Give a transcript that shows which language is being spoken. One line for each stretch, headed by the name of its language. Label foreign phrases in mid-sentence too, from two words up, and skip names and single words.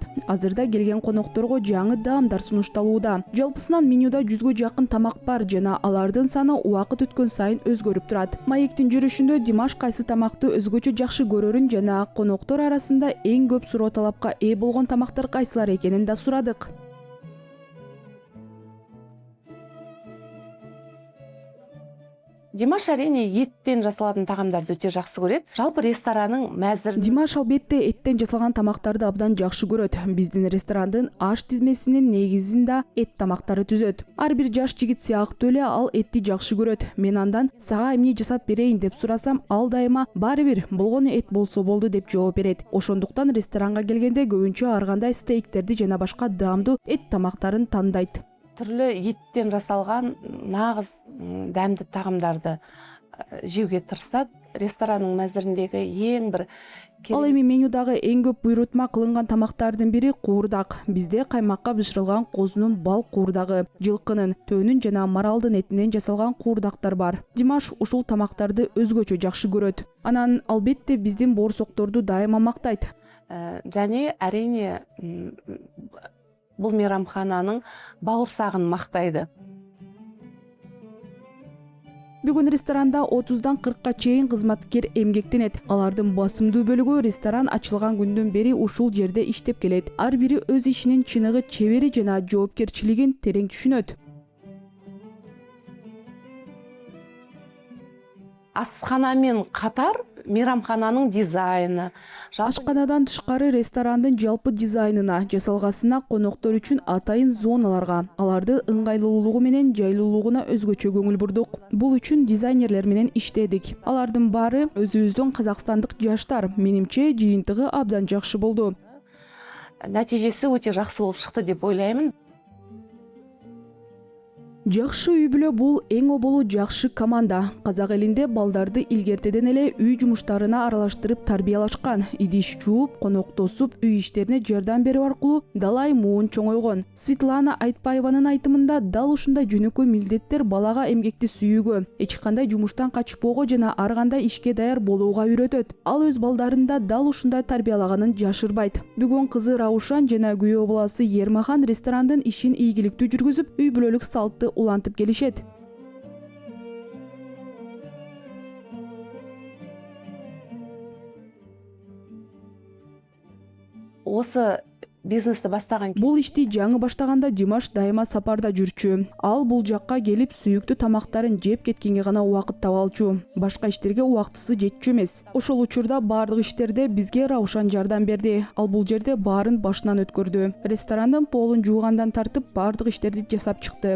Kyrgyz: Азырда келген конокторго жаңы даамдар сунушталууда. Жалпысынан менюда 100гө жакын тамак бар жана алардын саны убакыт өткөн сайын өзгөрүп турат. Маектин жүрүшүндө Димаш кайсы тамакты өзгөчө жакшы көрөрүн жана коноктор арасында эң көп суроо талапка ээ болгон тамактар кайсылар экенин да сурадык.
Kazakh: Димаш әрине еттен жасалатын тағамдарды өте жақсы көреді. Жалпы ресторанның мәзірін
Kyrgyz: Димаш албетте эттен жасалган тамактарды абдан жакшы көрөт. Биздин ресторандын аш тизмесинин негизинде эт тамактары түзөт. Ар бир жаш жигит сыяктуу эле ал этти жакшы көрөт. Мен андан сага эмне жасап берейин деп сурасам, ал дайыма баары бир болгону эт болсо болду деп жооп берет. Ошондуктан ресторанга келгенде көбүнчө ар кандай стейктерди жана башка даамдуу эт тамактарын тандайт.
Kazakh: түрлі еттен жасалған нағыз дәмді тағамдарды жеуге тырысады. Ресторанның мәзіріндегі ең бір
Kyrgyz: Ал эми менюдагы эң көп буйрутма кылынган тамактардын бири куурдак. Бизде каймакка бышырылган козунун бал куурдагы, жылкынын, төөнүн жана маралдын этинен жасалган куурдактар бар. Димаш ушул тамактарды өзгөчө жакшы көрөт. Анан албетте биздин боорсокторду дайыма мактайт.
Kazakh: Және әрине бұл мейрамхананың бауырсағын мақтайды.
Kyrgyz: Бүгүн ресторанда 30дан 40ка чейин кызматкер эмгектенет. Алардын басымдуу бөлүгү ресторан ачылган күндөн бери ушул жерде иштеп келет. Ар бири өз ишинин чыныгы, чебери жана жоопкерчилигин терең түшүнөт.
Kazakh: Асханамен қатар мейрамхананың дизайны.
Kyrgyz: Ашканадан тышкары ресторандын жалпы дизайнына, жасалгасына, коноктор үчүн атайын зоналарга, аларды ыңгайлуулугу менен жайлуулугуна өзгөчө көңүл бурдук. Бул үчүн дизайнерлер менен иштедик. Алардын баары өзүбүздүн казакстандык жаштар. Менимче жыйынтыгы абдан жакшы болду.
Kazakh: Нәтижесі өте жақсы болып шықты деп ойлаймын.
Kyrgyz: Жакшы үй бүлө бул эң оболу жакшы команда. Казак элинде балдарды илгертеден эле үй жумуштарына аралаштырып тарбиялашкан. Идиш жууп, коноктосуп, үй иштерине жардам берүү аркылуу далай муун чоңойгон. Светлана Айтпаеванын айтымында дал ушундай жөнөкөй милдеттер балага эмгекти сүйүүгө, эч кандай жумуштан качпоого жана ар кандай ишке даяр болууга үйрөтөт. Ал өз балдарында дал ушундай тарбиялаганын жашырбайт. Бүгүн кызы Раушан жана күйөө баласы Ермахан ресторандын ишин ийгиликтүү жүргүзүп, үй бүлөлүк салтты улантып келишет.
Kazakh: Осы бизнесті бастаған
Kyrgyz: Бул ишти жаңы баштаганда Димаш дайыма сапарда жүрчү. Ал бул жакка келип сүйүктүү тамактарын жеп кеткенге гана убакыт таба алчу. Башка иштерге убактысы жетчү эмес. Ошол учурда баардык иштерде бизге Раушан жардам берди. Ал бул жерде баарын башынан өткөрдү. Ресторандын полун жуугандан тартып баардык иштерди жасап чыкты.